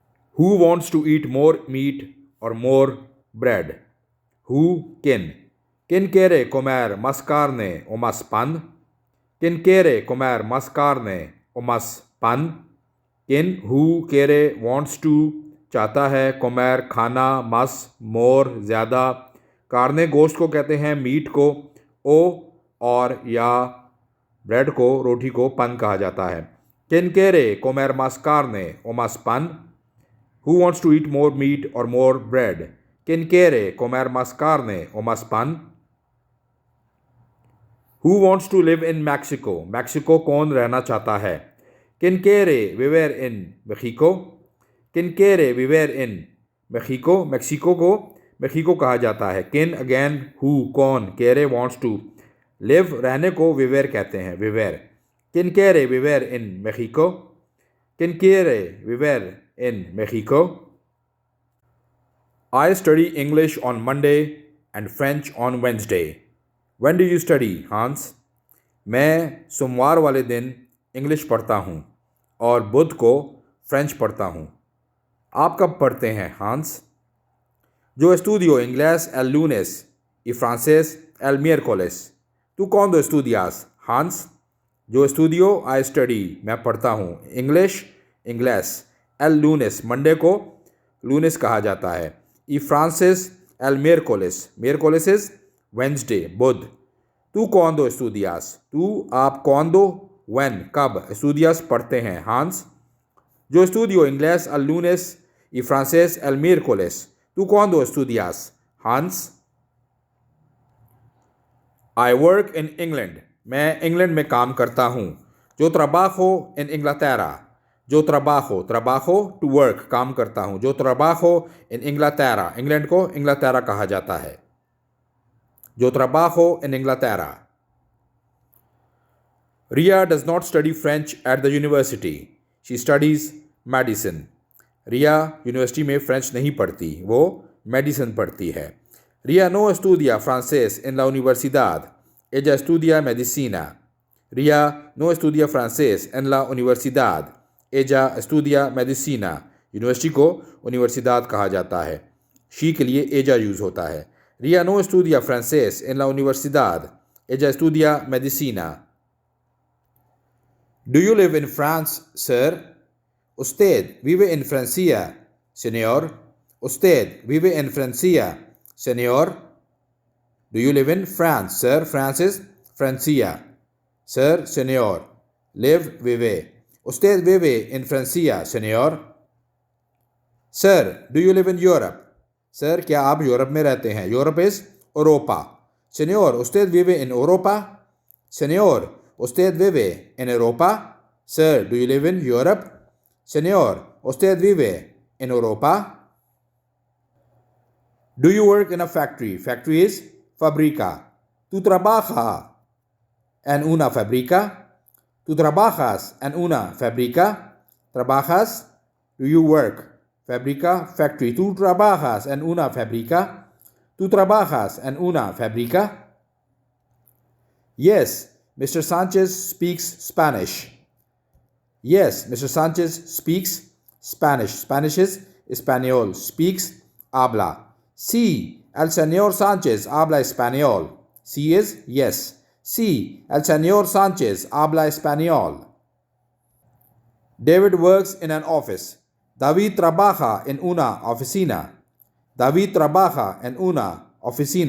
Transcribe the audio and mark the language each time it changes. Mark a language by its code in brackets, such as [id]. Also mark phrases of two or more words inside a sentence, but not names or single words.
[en] Who wants to eat more meat or more bread? Who? Kin. [es] Kin quiere comer más carne o más pan? ¿Quién quiere comer más carne o más pan? ¿Quién? [hi] Who quiere [en] wants to [hi] चाहता है comer खाना más more ज़्यादा carne गोश्त को कहते हैं मीट को ओ और या ब्रेड को रोटी को pan कहा जाता है [es] ¿Quién quiere comer más carne o más pan? [en] Who wants to eat more meat or more bread? [es] ¿Quién quiere comer más carne o más pan? [en] Who wants to live in Mexico? [hi] Mexico कौन रहना चाहता है? [es] ¿Quién quiere vivir en Mexico? ¿Quién quiere vivir en Mexico? [hi] Mexico को Mexico कहा जाता है. [en] ¿Quién again? Who कौन? quiere wants to. [hi] live रहने को vivir कहते हैं. [es] vivir. ¿Quién quiere vivir en Mexico? ¿Quién quiere vivir en Mexico? [en] I study English on Monday and French on Wednesday. When do you study, Hans? [hi] मैं सोमवार वाले दिन इंग्लिश पढ़ता हूँ और बुध को फ्रेंच पढ़ता हूँ. आप कब पढ़ते हैं, Hans? [es] Yo estudio inglés el lunes y francés el miércoles. ¿Tú cuándo estudias, Hans? Yo estudio, [en] I study, [hi] मैं पढ़ता हूँ. [en] English, English. [es] el lunes, [hi] मंडे को lunes कहा जाता है. [es] y francés el miércoles. miércoles [en] is Wednesday, [hi] बुध. [es] ¿Tú cuándo estudias? tú, आप cuándo, [en] when, [hi] कब, estudias पढ़ते हैं, Hans? [es] Yo estudio inglés el lunes y francés el miércoles. ¿Tú cuándo estudias, [en] Hans? I work in England. [hi] मैं इंग्लैंड में काम करता हूँ. [es] Yo trabajo en Inglaterra. Yo trabajo, trabajo [en] to work, [hi] काम करता हूँ. [es] Yo trabajo en Inglaterra. [hi] इंग्लैंड को इंग्लैटेरा कहा जाता है. [es] Yo trabajo en Inglaterra. [en] Ria does not study French at the university. She studies medicine. [hi] Ria यूनिवर्सिटी में फ्रेंच नहीं पढ़ती, वो मेडिसिन पढ़ती है. [es] Ria no estudia francés en la universidad. Ella estudia medicina. Ria no estudia francés en la universidad. Ella estudia medicina. [hi] यूनिवर्सिटी को universidad कहा जाता है. She के लिए ella यूज़ होता है. [es] Ria no estudia francés en la universidad. Ella estudia medicina. [en] Do you live in France, sir? [es] Usted vive en Francia, señor. Usted vive en Francia, señor. [en] Do you live in France, sir? France is Francia. Sir, señor. Live, vive. [es] Usted vive en Francia, señor. [en] Sir, do you live in Europe? [hi] सर क्या आप यूरोप में रहते हैं? [en] Europe is Europa. [es] Señor, ¿usted vive en Europa? Señor, ¿usted vive en Europa? [en] Sir, do you live in Europe? [es] Señor, ¿usted vive en Europa? [en] Do you work in a factory? Factory is fábrica. [es] ¿Tú trabajas en una fábrica? ¿Tú trabajas en una fábrica? ¿Trabajas? [en] Do you work? [es] Fábrica, factory. ¿Tú trabajas en una fábrica? ¿Tú trabajas en una fábrica? [en] Yes, Mr. Sanchez speaks Spanish. Yes, Mr. Sanchez speaks Spanish. Spanish is español. Speaks, [es] habla. Sí, el señor Sánchez habla español. [en] Sí is yes. [es] Sí, el señor Sánchez habla español. [en] David works in an office. [es] David trabaja en una oficina. David trabaja en una oficina.